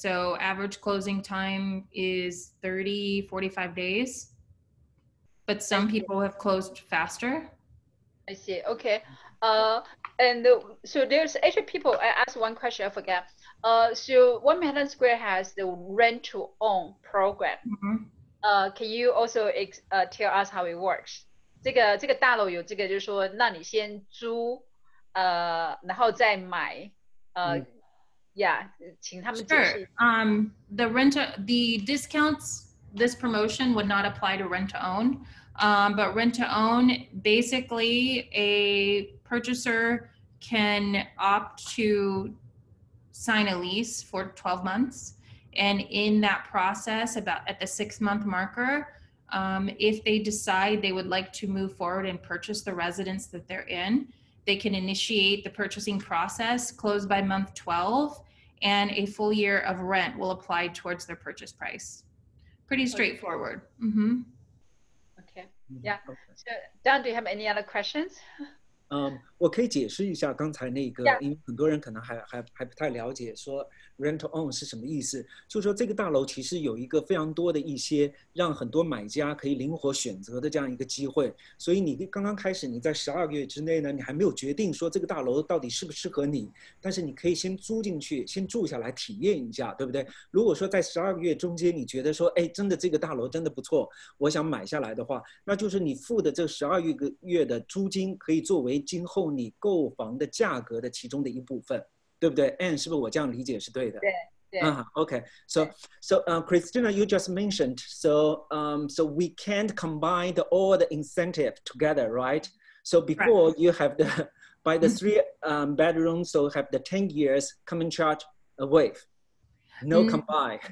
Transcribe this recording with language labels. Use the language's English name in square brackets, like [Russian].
[English] So average closing time is 30, 45 days, but some people have closed faster. I see, okay. And so there's actually people, I asked one question, I forgot. So One Manhattan Square has the rent to own program. Mm-hmm. Can you also tell us how it works? [Chinese] 这个大楼有这个，就是说，让你先租，然后再买，请他们解释。 [English] Sure. The discounts, this promotion would not apply to rent to own, but rent to own, basically, a purchaser can opt to sign a lease for 12 months, and in that process, about at the 6-month marker. If they decide they would like to move forward and purchase the residence that they're in, they can initiate the purchasing process, close by month 12, and a full year of rent will apply towards their purchase price. Pretty straightforward. Mm-hmm. Okay. Yeah. So, Dan, do you have any other questions? [Chinese] 我可以解释一下刚才那个，因为很多人可能还不太了解说 rent to own 是什么意思。就是说这个大楼其实有一个非常多的一些让很多买家可以灵活选择的这样一个机会。所以你刚刚开始你在12个月之内呢，你还没有决定说这个大楼到底适不适合你，但是你可以先租进去，先住下来体验一下，对不对？如果说在12个月中间你觉得说，哎，真的这个大楼真的不错，我想买下来的话，那就是你付的这12个月的租金可以作为今后你购房的价格的其中的一部分，对不对 ？Anne 是不是我这样理解是对的？对。 [English] Okay. So Christina, you just mentioned so we can't combine all the incentive together, right? So before right. You have by the 3 bedrooms, so have the 10 years coming charge a wave. No combine.